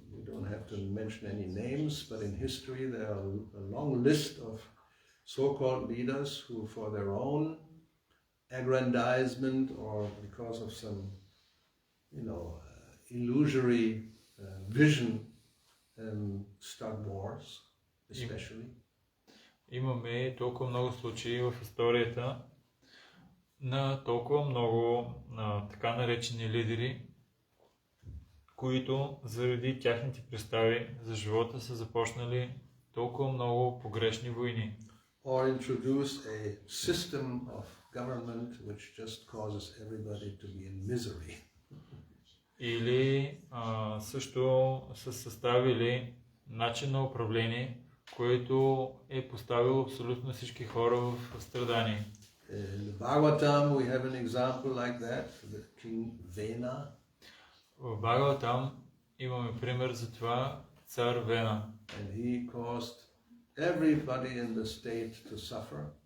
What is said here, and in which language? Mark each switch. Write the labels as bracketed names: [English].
[English] We don't have to mention any names, but in history there are a long list of so-called leaders who, for their own aggrandizement or because of some, illusory vision, start wars, especially. [Bulgarian] Имаме толкова много случаи в историята на толкова много така наречени лидери, които заради тяхните представи за живота са започнали толкова много погрешни войни. [English] Or introduce a system of government which just causes everybody to be in misery. [Bulgarian] Или също са съставили начин на управление, което е поставило абсолютно всички хора в страдание. [English] In the Bhagavatam we have an example like that, the king Vena. [Bulgarian] В Бхагаватам имаме пример за това, цар Вена. [English] And he caused everybody in the state to suffer.